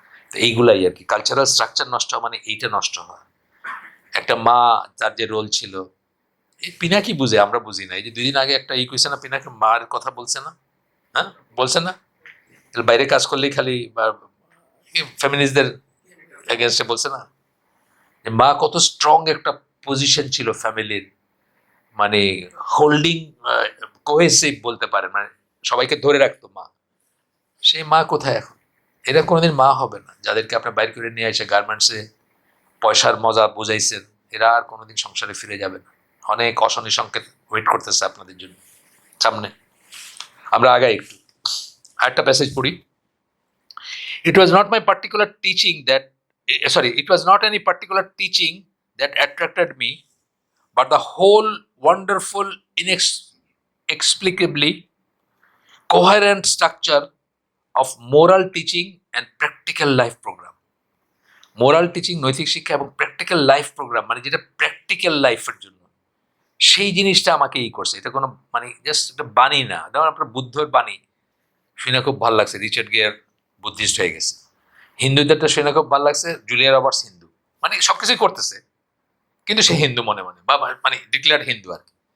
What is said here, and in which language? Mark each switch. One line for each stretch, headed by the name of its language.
Bangla: তো এইগুলাই আর কি, কালচারাল স্ট্রাকচার নষ্ট হওয়া মানে এইটা নষ্ট হওয়া। একটা মা, তার যে রোল ছিল, এই পিনাকি বুঝে, আমরা বুঝি না। এই যে 2 দিন আগে একটা কইছে না, পিনাকি মার কথা বলছে না, হ্যাঁ বলছে না, বাইরে কাজ করলেই খালি ফেমিনিস্টদের এগেনস্টে বলছে না, যে মা কত স্ট্রং একটা পজিশন ছিল ফ্যামিলির, মানে হোল্ডিং কোহেসিভ বলতে পারেন, মানে সবাইকে ধরে রাখতো মা। সেই মা কোথায় এখন? এরা কোনোদিন মা হবে না। যাদেরকে আপনার বাইর করে নিয়ে এসে গার্মেন্টসে পয়সার মজা বুঝাইছেন, এরা আর কোনোদিন সংসারে ফিরে যাবে না। অনেক অশনি সংকেত ওয়েট করতেছে আপনাদের জন্য সামনে। আমরা আগাই একটু, আরেকটা প্যাসেজ পড়ি।
English: It was not my particular teaching that, it was not any particular teaching that attracted me, but the whole wonderful, inexplicably coherent structure of moral teaching and practical life program.
Bangla: Moral teaching, নৈতিক শিক্ষা এবং practical life programme, মানে যেটা practical লাইফের জন্য, সেই জিনিসটা আমাকে করছে। এটা কোনো মানে জাস্ট একটা বাণী না, যেমন আপনার বুদ্ধর বাণী শুনে খুব ভালো লাগছে, রিচার্ড গিয়ার বুদ্ধিস্ট হয়ে গেছে। হিন্দুদেরটা শুনে খুব ভালো লাগছে, জুলিয়া রবার্টস হিন্দু, মানে সবকিছুই করতেছে কিন্তু সে হিন্দু মনে মনে, বা মানে ডিক্লেয়ার হিন্দু আর কি।